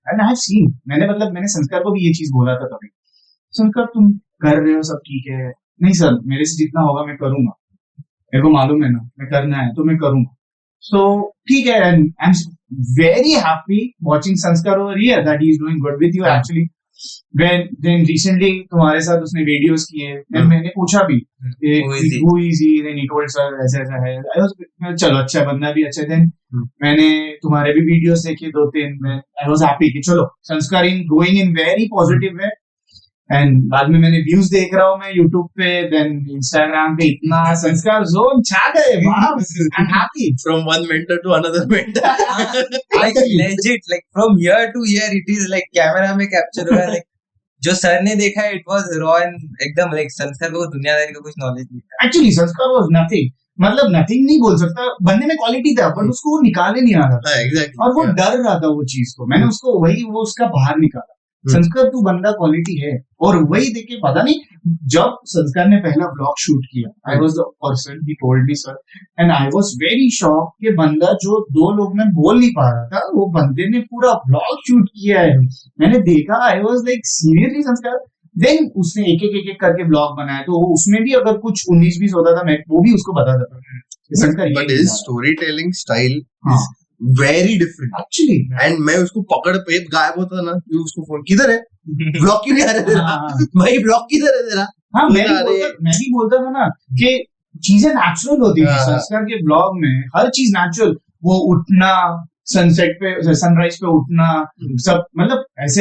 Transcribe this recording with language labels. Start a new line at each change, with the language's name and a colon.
English: and I have seen,
Hindi: मैंने संस्कार को भी ये चीज बोला था कभी, संस्कार तुम कर रहे हो सब ठीक है, नहीं सर मेरे से जितना होगा मैं करूंगा, मेरे को मालूम है ना, मैं करना है तो मैं करूंगा. सो ठीक है.
English: And I am very happy watching Sanskar over here that he is doing good with you actually.
Hindi: Then recently तुम्हारे साथ उसने वीडियोस किए.
English: Then
Hindi: मैंने पूछा भी
English: who is he? Then he told sir
Hindi: ऐसा ऐसा है. चलो अच्छा, बंदा भी अच्छा. Then मैंने तुम्हारे भी वीडियोस देखे 2-3.
English: I was happy कि चलो Sanskar going in very positive way.
Hindi: And बाद में मैंने व्यूज देख रहा हूँ मैं यूट्यूब पे, देन इंस्टाग्राम पे इतना संस्कार जोन छा गए.
English: I am happy. From one mentor to another mentor. Like legit, like from year to year it is like
Hindi: camera में कैप्चर हुआ. Like जो सर ने देखा है
English: it was raw and
Hindi: एकदम like संस्कार को दुनियादारी का कुछ नॉलेज नहीं था. एक्चुअली
English: Sanskar was nothing.
Hindi: मतलब नथिंग नहीं बोल सकता, बंदे में क्वालिटी था बट उसको वो निकाले नहीं आ रहा था.
English: Exactly.
Hindi: और वो डर रहा था वो चीज को. मैंने उसको वो उसका बाहर निकाला. संस्कार तू बंदा क्वालिटी है. और वही देखे पता नहीं, जब संस्कार ने पहला ब्लॉग शूट किया,
English: I was the person he told me sir, and I was very shock
Hindi: कि बंदा जो 2 लोग में बोल नहीं पा रहा था, वो बंदे ने पूरा ब्लॉग शूट किया है. मैंने देखा,
English: I was like seriously
Hindi: संस्कार. देन उसने एक करके ब्लॉग बनाया, तो उसमें भी अगर कुछ 19-20 होता था मैं वो भी उसको बता देता था.
English: But his storytelling style is very different actually.
Hindi: And मैं उसको पकड़ पे गायब होता था ना, उसको फोन किधर है, ब्लॉग क्यों नहीं आ रहा तेरा, भाई ब्लॉग किधर है तेरा. हाँ, मैं भी बोलता था ना कि चीजें नेचुरल होती है. संस्कार के ब्लॉग में हर चीज नेचुरल, वो उठना, सनसेट पे सनराइज पे उठना, सब मतलब ऐसे.